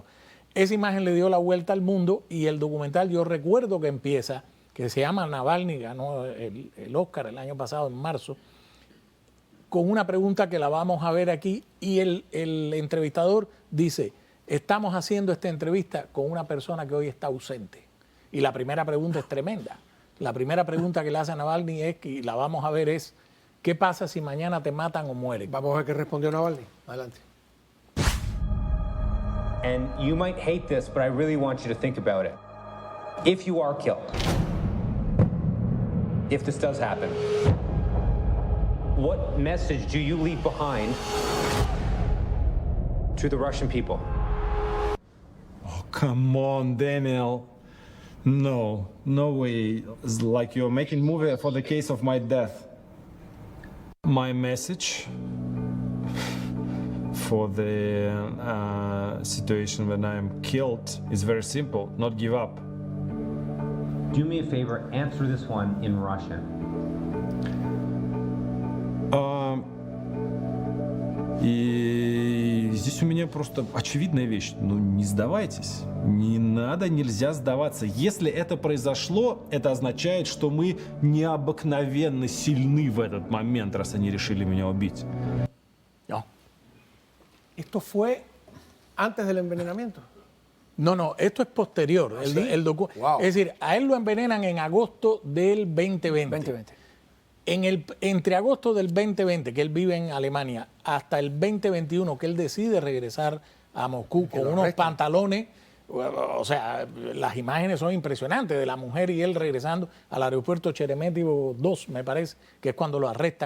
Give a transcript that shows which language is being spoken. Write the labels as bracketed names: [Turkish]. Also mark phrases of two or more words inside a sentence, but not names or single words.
[Spanish] Esa imagen le dio la vuelta al mundo y el documental, yo recuerdo que empieza, que se llama Navalny, ganó el Oscar el año pasado, en marzo, con una pregunta que la vamos a ver aquí y el entrevistador dice, estamos haciendo esta entrevista con una persona que hoy está ausente. Y la primera pregunta es tremenda. La primera pregunta que le hace a Navalny es, y la vamos a ver, es ¿qué pasa si mañana te matan o mueren? Vamos a ver qué respondió Navalny. Adelante. [English] And you might hate this, but I really want you to think about it. If you are killed, if this does happen, what message do you leave behind to the Russian people? Oh, come on, Daniel. No, no way. It's like you're making movie for the case of my death. My message for the situation when I am killed is very simple. Not give up. Do me a favor, answer this one in Russian. [Russian] И здесь у меня просто очевидная вещь. Ну, не сдавайтесь. Не надо, нельзя сдаваться. Если это произошло, это означает, что мы необыкновенно сильны в этот момент, раз они решили меня убить. [Spanish] No. ¿Esto fue antes del envenenamiento? No, esto es posterior. ¿Sí? Wow. Es decir, a él lo envenenan en agosto del 2020. Entre agosto del 2020, que él vive en Alemania, hasta el 2021, que él decide regresar a Moscú con unos pantalones, o sea, las imágenes son impresionantes de la mujer y él regresando al aeropuerto Sheremetyevo 2, me parece, que es cuando lo arrestan.